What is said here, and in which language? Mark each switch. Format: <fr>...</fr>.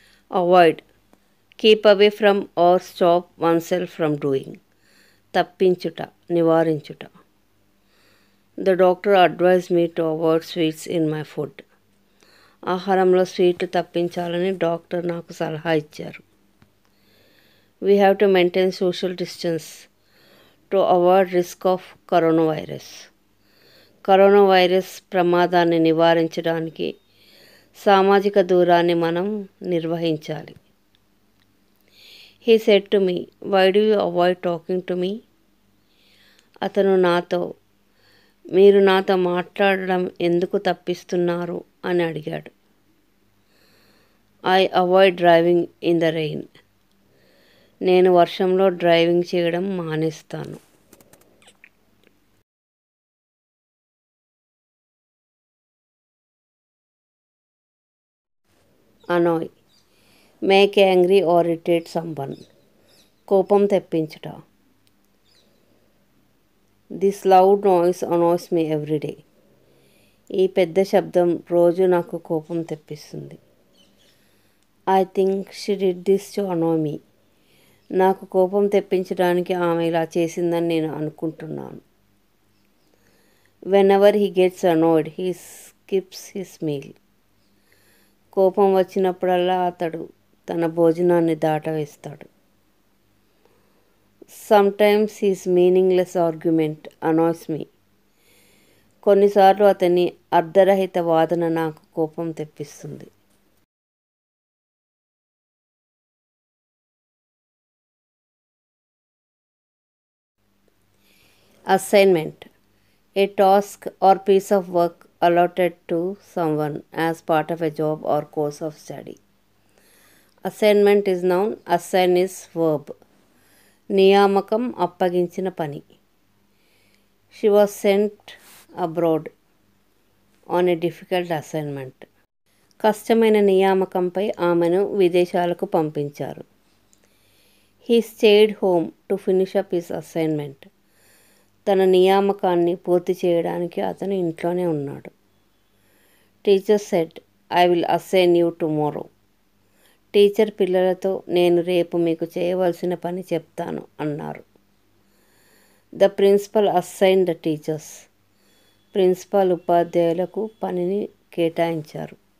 <en>Avoid. Keep away from or stop oneself from doing.</en> <te>Tappinchuta. Nivarinchuta.</te> <en>The doctor advised me to avoid sweets in my food.</en> <te>ఆహారంలో స్వీట్లు తప్పించాలని doctor నాకు సలహా ఇచ్చారు.</te> <en>We have to maintain social distance to avoid risk of coronavirus.</en> <te>Corona virus ప్రమాదాన్ని నివారించడానికి సామాజిక దూరాన్ని మనం నిర్వహించాలి.</te> <en>He said to me, "Why do you avoid talking to me?"</en> <te>అతను నాతో, మీరు నాతో మాట్లాడడం ఎందుకు తప్పిస్తున్నారు అని అడిగాడు.</te> <en>I avoid driving in the rain.</en> <te>నేను వర్షంలో డ్రైవింగ్ చేయడం మానేస్తాను.</te> <en>Annoy. Make angry or irritate someone.</en> <te>కోపం తెప్పించుట.</te> <en>This loud noise annoys me every day.</en> <te>ఈ పెద్ద శబ్దం రోజు నాకు కోపం తెప్పిస్తుంది.</te> <en>I think she did this to annoy me.</en> <te>నాకు కోపం తెప్పించడానికి ఆమె ఇలా చేసిందని నేను అనుకుంటున్నాను.</te> <en>Whenever he gets annoyed, he skips his meal.</en> <te>కోపం వచ్చినప్పుడల్లా అతడు తన భోజనాన్ని దాటవేస్తాడు.</te> <en>Sometimes his meaningless argument annoys me.</en> <te>కొన్నిసార్లు అతని అర్ధరహిత వాదన నాకు కోపం తెప్పిస్తుంది.</te> <en>Assignment. A task or piece of work allotted to someone as part of a job or course of study. Assignment is noun, assign is verb.</en> <te>నియామకం అప్పగించిన పని.</te> <en>She was sent abroad on a difficult assignment.</en> <te>కష్టమైన నియామకంపై ఆమెను విదేశాలకు పంపించారు.</te> <en>He stayed home to finish up his assignment.</en> <te>తన నియామకాన్ని పూర్తి చేయడానికి అతను ఇంట్లోనే ఉన్నాడు.</te> <en>Teacher said, "I will assign you tomorrow."</en> <te>Teacher పిల్లలతో నేను రేపు మీకు చేయవలసిన పని చెప్తాను అన్నారు.</te> <en>The principal assigned the teachers.</en> <te>Principal ఉపాధ్యాయులకు పనిని కేటాయించారు.</te>